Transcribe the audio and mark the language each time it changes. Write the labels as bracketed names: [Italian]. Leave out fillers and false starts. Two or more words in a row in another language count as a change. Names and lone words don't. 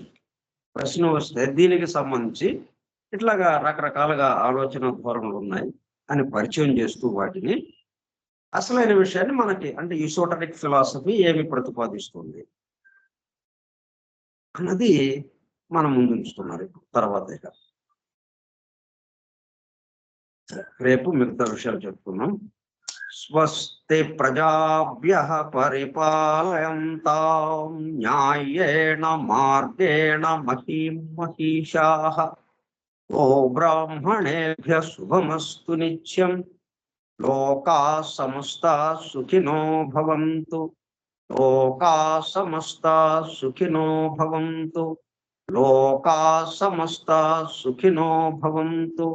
[Telugu] ప్రశ్న వస్తే దీనికి సంబంధించి ఇట్లాగా రకరకాలుగా ఆలోచన ధోరణులు ఉన్నాయి అని పరిచయం చేస్తూ వాటిని అసలైన విషయాన్ని మనకి, అంటే [English] esoteric philosophy [Telugu] ఏమి ప్రతిపాదిస్తుంది అన్నది మనం ముందు ఉంచుతున్నారు. తర్వాత రేపు మిగతా విషయాలు చెప్పుకున్నాం. [Sanskrit] స్వస్తి ప్రజాభ్యః పరిపాలయంతాం న్యాయేన మార్గేణ మహీం మహీషాః. ఓ బ్రాహ్మణేభ్యః శుభమస్తు నిత్యం. లోకా సమస్త సుఖినో భవంతు. లోకా సమస్త సుఖినో భవంతు. లోకా సమస్త సుఖినో భవంతు.